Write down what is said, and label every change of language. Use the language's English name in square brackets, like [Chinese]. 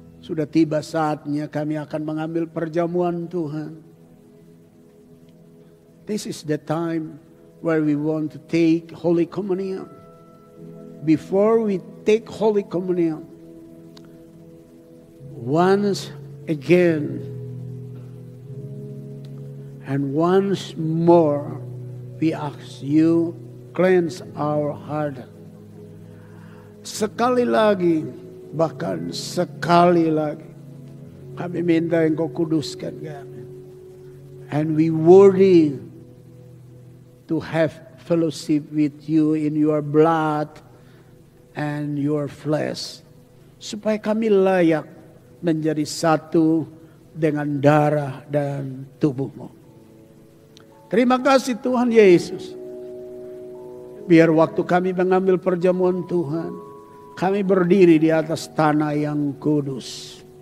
[Indonesian] Sudah tiba saatnya kami akan mengambil perjamuan Tuhan. [English] This is the time where we want to take Holy Communion. Before we take Holy Communion, once again and once more, we ask you, cleanse our heart. [Indonesian] Sekali lagi, bahkan sekali lagi, kami minta Engkau kuduskan kami. [English] And we worthy to have fellowship with you in your blood and your flesh. [Indonesian] Supaya kami layak menjadi satu dengan darah dan tubuh-Mu. Terima kasih Tuhan Yesus. Biar waktu kami mengambil perjamuan Tuhan, kami berdiri di atas tanah yang kudus.